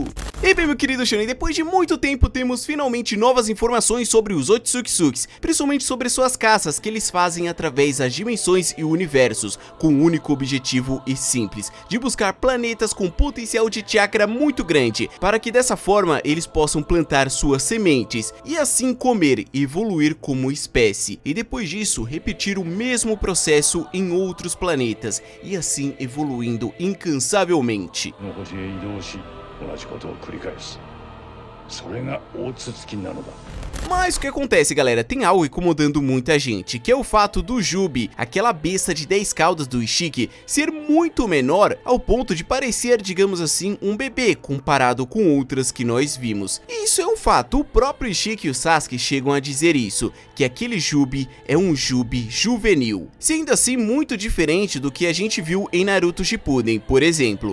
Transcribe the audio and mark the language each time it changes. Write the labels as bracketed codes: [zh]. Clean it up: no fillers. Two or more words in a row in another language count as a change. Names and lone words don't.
[pt] E bem, meu querido Shonen, depois de muito tempo temos finalmente novas informações sobre os Otsutsukis, principalmente sobre suas caças que eles fazem através das dimensões e universos, com um único objetivo e simples, de buscar planetas com potencial de chakra muito grande, para que dessa forma eles possam plantar suas sementes, e assim comer e evoluir como espécie, e depois disso repetir o mesmo processo em outros planetas, e assim evoluindo incansavelmente. [ja] 同じことを繰り返す。それが大筒なのだ。 [pt] Mas o que acontece, galera, tem algo incomodando muita gente, que é o fato do Jubi, aquela besta de 10 caudas do Ishiki, ser muito menor ao ponto de parecer, digamos assim, um bebê comparado com outras que nós vimos. E isso é um fato, o próprio Ishiki e o Sasuke chegam a dizer isso, que aquele Jubi é um Jubi juvenil, sendo assim muito diferente do que a gente viu em Naruto Shippuden, por exemplo.